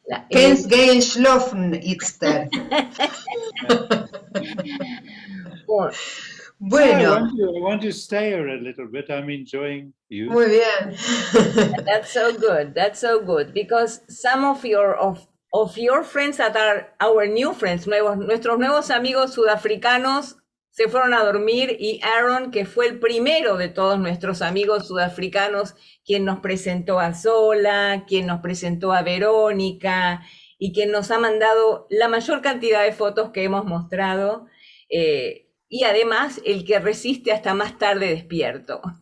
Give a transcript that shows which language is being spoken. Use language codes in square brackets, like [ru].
[es] Kennst gehen schlafen, Itzter. Bueno, [en] I want to stay here a little bit. I'm enjoying you. [es] muy bien. [en] That's so good. That's so good. Because some of of your friends that are our new friends, [es] nuestros nuevos amigos sudafricanos se fueron a dormir y Aaron, que fue el primero de todos nuestros amigos sudafricanos, quien nos presentó a Zola, quien nos presentó a Verónica y quien nos ha mandado la mayor cantidad de fotos que hemos mostrado, y además el que resiste hasta más tarde despierto.